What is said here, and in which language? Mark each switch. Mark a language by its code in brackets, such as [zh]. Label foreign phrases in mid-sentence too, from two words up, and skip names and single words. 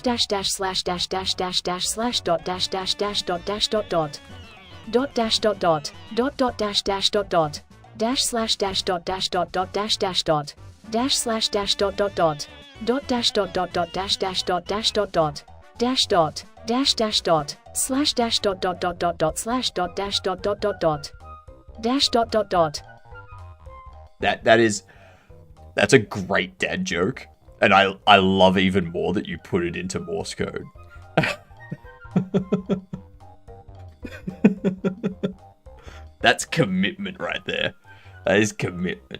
[en] dash dash slash dash dash dash dash slash dot dash dash dash dot dash dot dot dot dash dot dot dot dash dash dot dot dash slash dash dot dash dot dot dash dash dot dash slash dash dot dot dot dot dash dot dot dot dash dash dot dash dot dot dash dot dash dash dot slash dash dot dot dot dot dot slash dot dash dot dot dot dot dash dot dot dot. That's a great dad joke, and I love even more that you put it into Morse code. That's commitment right there. That is commitment.